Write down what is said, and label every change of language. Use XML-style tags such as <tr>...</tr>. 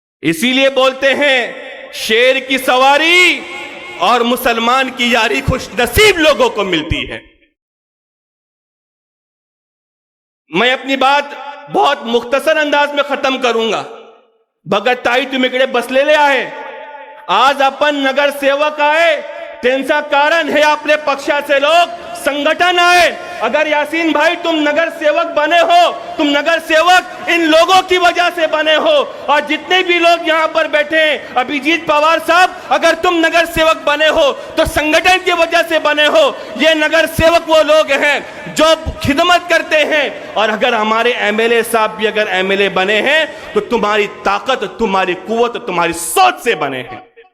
<hi>इसीलिए बोलते हैं शेर की सवारी और मुसलमान की यारी खुश नसीब लोगों को मिलती है। मैं अपनी बात बहुत मुख्तसर अंदाज में खत्म करूंगा।</hi> <mr>भगत ताई तुम्ही बसलेले आहे, आज अपन नगर सेवक आए, त्यांचा कारण है आपले पक्षाचे लोग, संगठन आए।</mr> <hi>अगर यासीन भाई तुम नगर सेवक बने हो, तुम नगर सेवक इन लोगों की वजह से बने हो, और जितने भी लोग यहाँ पर बैठे हैं, अभिजीत पवार साहब, अगर तुम नगर सेवक बने हो तो संगठन की वजह से बने हो। ये नगर सेवक वो लोग हैं जो खिदमत करते हैं, और अगर हमारे एमएलए साहब भी अगर एमएलए बने हैं तो तुम्हारी ताकत, तुम्हारी कुव्वत, तुम्हारी सोच से बने हैं।</hi>